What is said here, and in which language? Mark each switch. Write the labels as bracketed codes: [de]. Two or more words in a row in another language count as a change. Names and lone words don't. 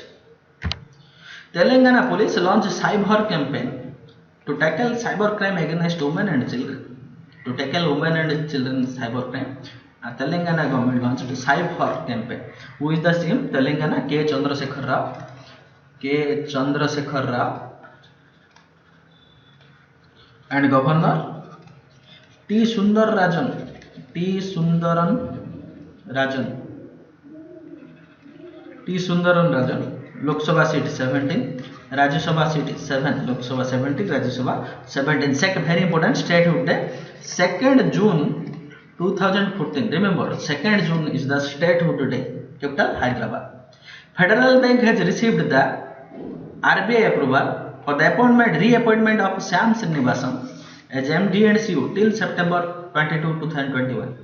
[en] Telangana police launched cyber campaign to tackle cyber crime against women and children. To tackle women and children cyber crime, Telangana government launched a cyber campaign. Who is the CM? Telangana, K. Chandrasekhar Rao. And Governor T. Sundaran Rajan. Lok Sabha seat 17, Rajya Sabha seat 7, Lok Sabha 17, Rajya Sabha 17. Second, very important, statehood day, 2nd June 2014. Remember, 2nd June is the statehood day. Capital Hyderabad. Federal Bank has received the RBI approval for the reappointment of Shyam Srinivasan as MD and CEO till September 22, 2021.